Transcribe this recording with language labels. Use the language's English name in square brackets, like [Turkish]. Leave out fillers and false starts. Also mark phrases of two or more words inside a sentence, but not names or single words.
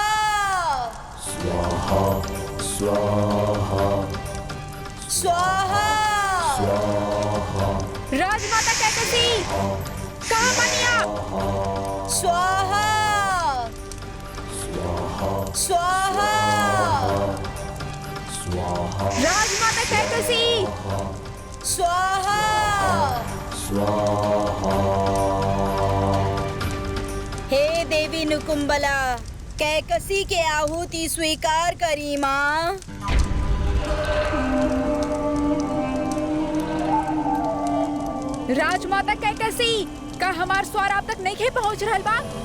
[Sanskrit] स्वाहा स्वाहा स्वाहा। स्वाहा। [Bhojpuri] राजमाता कैकसी, कहाँ बनी आप? [Sanskrit] स्वाहा। स्वाहा। स्वाहा। [Bhojpuri] राजमाता कैकसी। [Sanskrit] स्वाहा। स्वाहा। [Bhojpuri] हे देवी नुकुंबला, कैकसी के आहुति स्वीकार करी माँ। राजमाता कैकसी, का हमार स्वर आप तक नहीं खे पहुँच रहल बा?